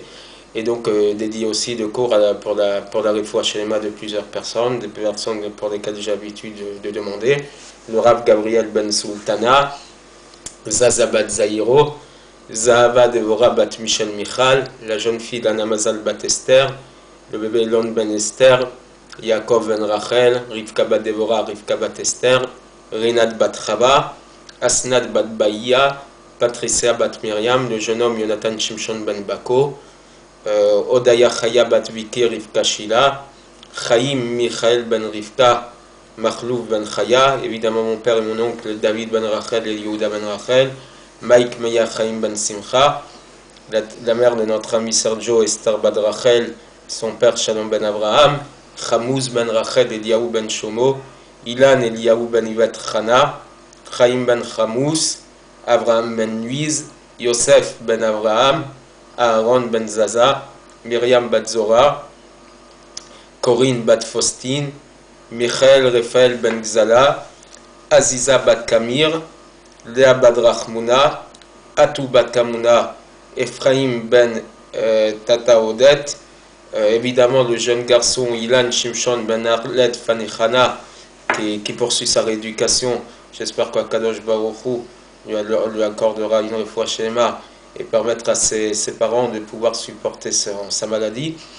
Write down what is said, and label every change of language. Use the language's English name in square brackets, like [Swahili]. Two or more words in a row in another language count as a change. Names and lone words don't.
[French] Et donc dédié aussi de cours pour la [Hebrew] רפואה שלמה [French] de plusieurs personnes, des personnes pour lesquelles j'ai l'habitude de demander. Le Rav Gabriel Ben Sultana, Zazabat Zahiro, Zahava Devora Bat Michel Michal, la jeune fille d'Anna Mazal Bat Esther, le bébé Elon Ben Esther, Yaakov Ben Rachel, Rivka Bat Devora, Rivka Bat Esther, Rinat Bat Chava, Asnat Bat Baïa, Patricia Bat Myriam, le jeune homme Jonathan Shimshon Ben Bako, Odaya Chaya Bat Viki, Rivka Shila, Chaim Michael Ben Rivka, Machlouf Ben Chaya, évidemment mon père et mon oncle David Ben Rachel et Yehuda Ben Rachel, Mike Meya Chaim Ben Simcha, la mère de notre ami Sergio Esther Bad Rachel, son père Shalom Ben Abraham, Chamouz Ben Rachel Eliyahu Ben Shomo, Ilan Eliyahu Ben Ivet Chana, Chaim Ben Chamouz, Abraham Ben Nuiz, Yosef Ben Abraham, Aaron Ben Zaza, Myriam Bat Zora, Corinne Bat Faustine, Michael Raphaël Ben Gzala, Aziza Bat Kamir, Léa Bat Rachmouna, Atou Bat Kamuna, Ephraim Ben Tata Odet, évidemment le jeune garçon Ilan Shimshon Ben Arlet Fanechana, qui poursuit sa rééducation. J'espère qu' [Hebrew] הקדוש ברוך הוא [French] lui accordera une [Hebrew] רפואה שלמה [French] et permettra à ses parents de pouvoir supporter sa maladie.